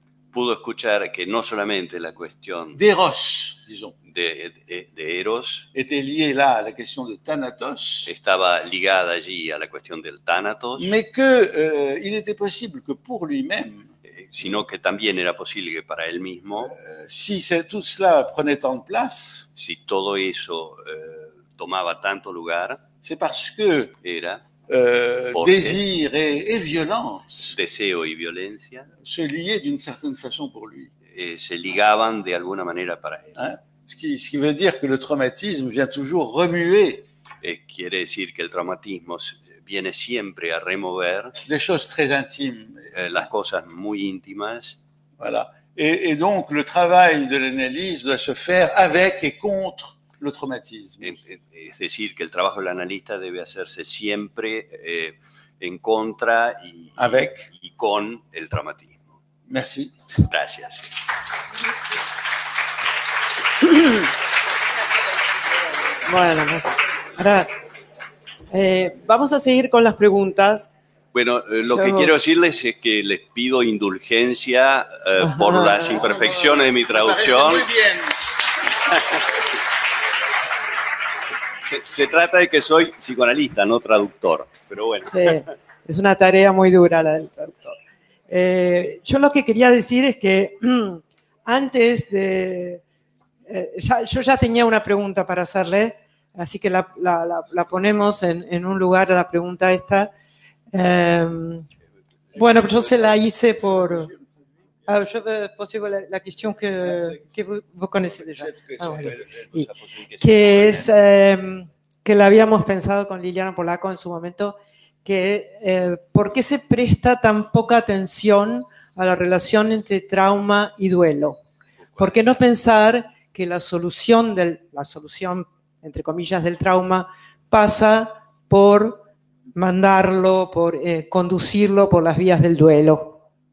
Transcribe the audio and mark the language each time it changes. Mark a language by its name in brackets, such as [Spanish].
[Spanish] pudo escuchar que no solamente la cuestión [French] d'Eros, disons, [Spanish] de Eros [French] était liée là à la question de Thanatos, [Spanish] estaba ligada allí a la cuestión del Thanatos, [French] mais que il était possible que pour lui-même, [Spanish] sino que también era posible que para él mismo, [French] si tout cela prenait tant de place, [Spanish] si todo eso tomaba tanto lugar, [French] c'est parce que [Spanish] era Porque [French] désir et violence [Spanish] deseo y violencia [French] se liaient d'une certaine façon pour lui. [Spanish] Se ligaban de alguna manera para él. Hein? [French] Ce qui veut dire que le traumatisme vient toujours remuer [Spanish] quiere decir que el traumatismo viene siempre a remover [French] des choses très intimes. [Spanish] Las cosas muy íntimas. [French] Voilà. Et donc le travail de l'analyse doit se faire avec et contre le traumatisme. [Spanish] Es decir, que el trabajo del analista debe hacerse siempre en contra y con el traumatismo. [French] Merci. [Spanish] Gracias. Bueno, ahora vamos a seguir con las preguntas. Bueno, lo que quiero decirles es que les pido indulgencia por las imperfecciones de mi traducción. Muy bien. Se trata de que soy psicoanalista, no traductor, pero bueno. Sí, es una tarea muy dura la del traductor. Yo lo que quería decir es que antes de... yo ya tenía una pregunta para hacerle, así que la ponemos en un lugar, la pregunta esta. Bueno, yo se la hice por... [French] je veux poser la question que vous connaissez déjà. [Spanish] Bueno. Que es que la habíamos pensado con Liliana Polaco en su momento, que ¿por qué se presta tan poca atención a la relación entre trauma y duelo? ¿Por qué no pensar que la solución, entre comillas, del trauma pasa por mandarlo, por conducirlo por las vías del duelo?